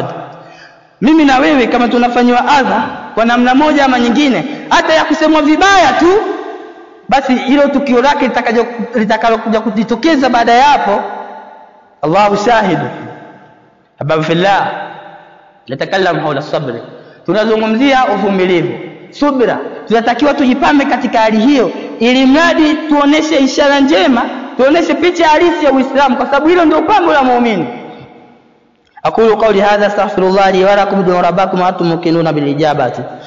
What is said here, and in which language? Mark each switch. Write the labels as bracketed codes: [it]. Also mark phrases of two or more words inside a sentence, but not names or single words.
[sw] Mimi na wewe kama tunafanywa adha kwa namna moja ama nyingine, hata ya kusemwa vibaya tu, basi hilo tukio lake litakalokuja kujitokeza baada ya hapo, [ar] الله شاهد. أحباب في الله نتكلم حول الصبر, [sw] tunazungumzia uvumilivu, subira. Tunatakiwa tujipame katika hali hiyo, ili mradi tuoneshe ishara njema, tuoneshe picha halisi ya Uislamu, kwa sababu hilo ndio pambo la muumini. [ar] أقول قولي هذا أستغفر الله لي ولكم وربكم وأنتم موقنون بالإجابة.